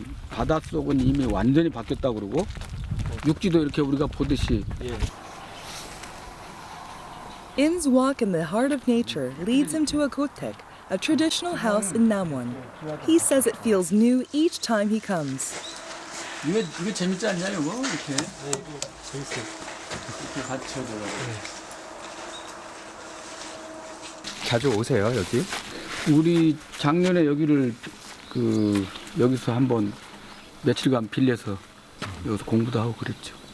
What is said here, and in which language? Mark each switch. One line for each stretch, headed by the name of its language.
Korean: 바닷속은 이미 완전히 바뀌었다고 그러고 육지도 이렇게 우리가 보듯이.
English: Im's walk in the heart of nature leads him to a gotek, a traditional house in Namwon. He says it feels new each time he comes.
Korean: 이거 재밌지 않냐 이거 이렇게? 네, 이거 재밌어요. 이렇게 받쳐줘요. 자주 오세요 여기? 우리 작년에 여기를 여기서 한번 며칠간 빌려서 여기서 공부도 하고 그랬죠.